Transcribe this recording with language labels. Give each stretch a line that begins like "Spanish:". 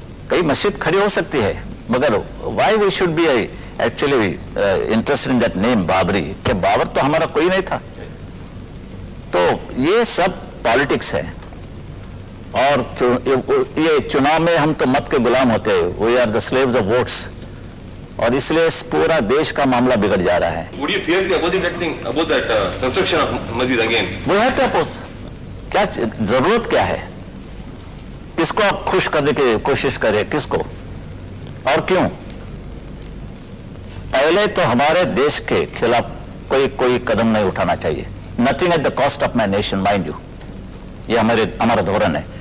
Hindi: कई मस्जिद खड़ी हो सकती है, मगर
English: why we should be actually interested in that name Babri,
Hindi: कि बाबर तो हमारा कोई नहीं था। तो ये सब पॉलिटिक्स है, और ये चुनाव में हम तो मत के गुलाम होते हैं,
English: we are the slaves of votes,
Hindi: और इसलिए पूरा देश का मामला बिगड़ जा रहा है।
English: would you fiercely oppose that thing, about that construction of masjid again?
Hindi: वो है तो अपोज, क्या जरूरत क्या है? किसको आप खुश करने की कोशिश करें, किसको और क्यों? पहले तो हमारे देश के खिलाफ कोई कदम नहीं उठाना चाहिए।
English: nothing at the cost of my nation, mind you,
Hindi: ये हमारा धोरण है।